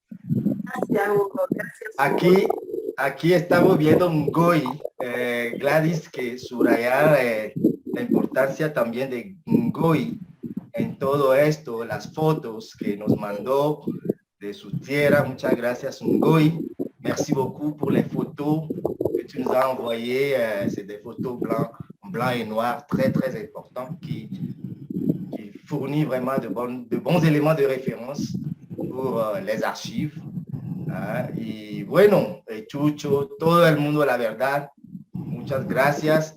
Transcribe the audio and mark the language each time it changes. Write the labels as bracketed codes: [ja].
[es] Gracias, Hugo. Gracias, Aquí estamos viendo un Ngoy, Gladys, que subrayar la importancia también de Ngoy en todo esto, las fotos que nos mandó de su tierra. Muchas gracias, Ngoy. [fr] Merci beaucoup pour les photos que tu nous as envoyées. C'est des photos blanc et noir très, très importantes qui fournit vraiment de bons éléments de référence pour les archives. [es] Y bueno, Chucho, todo el mundo, la verdad, muchas gracias.